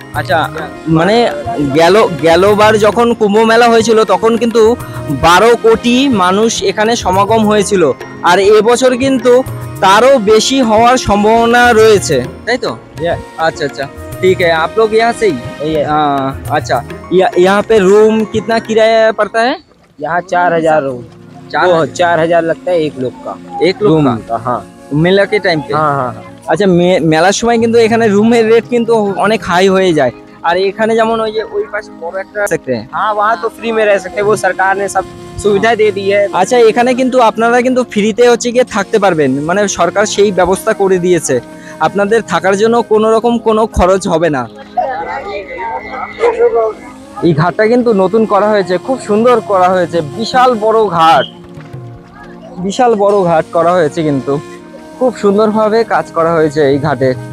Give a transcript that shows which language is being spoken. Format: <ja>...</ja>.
<bn>আচ্ছা, মানে গেলবার যখন কুম্ভ মেলা হয়েছিল তখন কিন্তু 12 কোটি মানুষ এখানে সমাগম হয়েছিল। আর এবছর কিন্তু তারও বেশি হওয়ার সম্ভাবনা রয়েছে, তাই তো?</bn> <hi>अच्छा अच्छा, ठीक है। आप लोग यहाँ से ही? अच्छा, यहाँ पे रूम कितना किराया पड़ता है? यहाँ 4000 रूम, 4000 लगता है एक लोग का। एक लोग का? हाँ, मेला के टाइम पे। हाँ हाँ।</hi> <bn>আচ্ছা, মেলার সময় কিন্তু এখানে রুমের রেট কিন্তু অনেক হাই হয়ে যায়। আর এখানে যেমন ওই যে ওই পাশে বড় একটা সেক্টর,</bn> <hi>हाँ वहाँ तो फ्री में रह सकते हैं, वो सरकार ने सब सुविधा दे दी है।</hi> <bn>আচ্ছা, এখানে কিন্তু আপনারা কিন্তু ফ্রিতে হচ্ছে গিয়ে থাকতে পারবেন, মানে সরকার সেই ব্যবস্থা করে দিয়েছে, আপনাদের থাকার জন্য কোনো রকম কোনো খরচ হবে না। এই ঘাটটা কিন্তু নতুন করা হয়েছে, খুব সুন্দর করা হয়েছে, বিশাল বড় ঘাট, বিশাল বড় ঘাট করা হয়েছে, কিন্তু খুব সুন্দরভাবে কাজ করা হয়েছে এই ঘাটে।</bn>